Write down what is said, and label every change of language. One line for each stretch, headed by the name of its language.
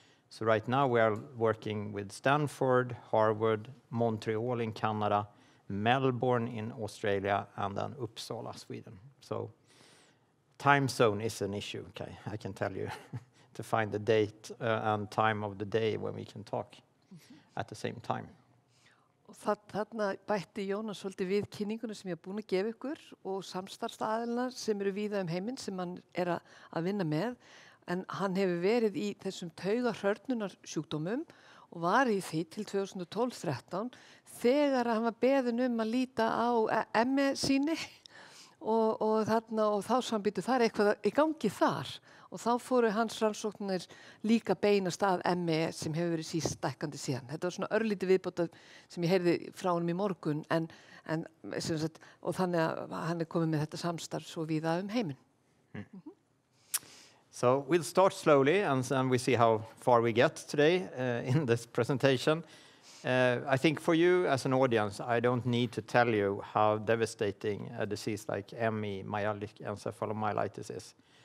English: So right now we are working with Stanford, Harvard, Montreal in Canada, Melbourne in Australia, and then Uppsala, Sweden. So time zone is an issue, okay, I can tell you, to find the date and time of the day when we can talk at the same time.
Icelandic: Og þarna bætti Jónas svolítið við kynninguna sem ég er búin að gefa ykkur og samstarfsaðilana sem eru víða heiminn sem hann er að vinna með. En hann hefur verið í þessum taugahrörnunarsjúkdómum og var í því til 2012-13 þegar hann var beðinn að líta á ME-sýni og þá sambýttu það eitthvað í gangi þar. Og þá fóru hans rannsóknir líka beinast að ME sem hefur verið síst stækkandi síðan. Þetta var svona örlítið viðbót sem ég heyrði frá honum í morgun og þannig að hann er komið með þetta samstarf svo víða heiminn.
English: So we'll start slowly and then we see how far we get today in this presentation. I think for you as an audience, I don't need to tell you how devastating a disease like ME, myalgic encephalomyelitis, is.